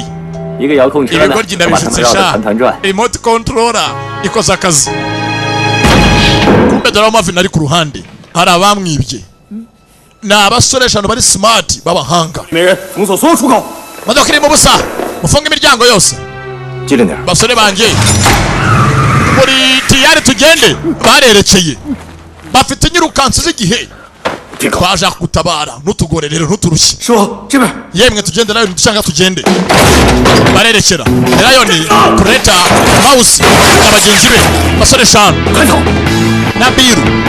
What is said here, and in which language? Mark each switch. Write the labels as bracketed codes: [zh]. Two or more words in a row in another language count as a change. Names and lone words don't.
[zh] 一个遥控车呢， [rw] ibigoryi [zh] 把他们绕得 [rw] ndabishutse [zh] 团团转。 [en] remote controller [rw] ikoze akazi kumbe dore Marvin ari ku ruhande hari abamwibye ni abasore 5 bari smart b'abahanga [zh] 没人，封锁所有出口。 [rw] modoka irimo ubusa mufunga imiryango yose [zh] 机灵点。 [rw] basore banjye muri tiyari tugende barerekeye bafite inyirukansi z'igihe twaje kugutabara ntutugore rero ntuturushye [zh] 说这边 [rw] yemwe tugende nayo dushaka tugende barerekera nayo ni kureta mouse abagenzi be basore 5 na biru